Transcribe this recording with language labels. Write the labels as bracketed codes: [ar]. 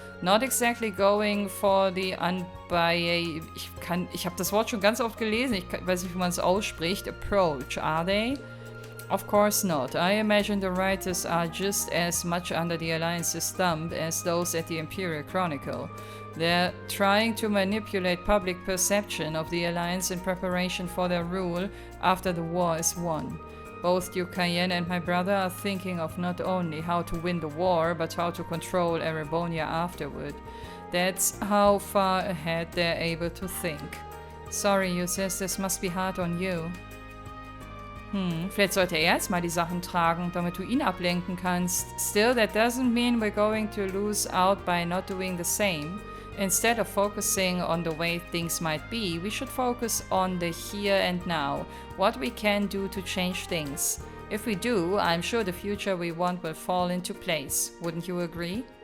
[en] Not exactly going for the [de] ich habe das Wort schon ganz oft gelesen, ich weiß nicht, wie man es ausspricht. [en] Approach, are they? Of course not. I imagine the writers are just as much under the Alliance's thumb as those at the Imperial Chronicle. They're trying to manipulate public perception of the Alliance in preparation for their rule after the war is won. Both Duke HIER and my brother are thinking of not only how to win the war, but how to control Erebonia afterward. That's how far ahead they're able to think. Sorry, Ulysses, this must be hard on you. [de] Vielleicht sollte er jetzt mal die Sachen tragen, damit du ihn ablenken kannst. [en] Still, that doesn't mean we're going to lose out by not doing the same. Instead of focusing on the way things might be, we should focus on the here and now, what we can do to change things. If we do, I'm sure the future we want will fall into place. Wouldn't you agree?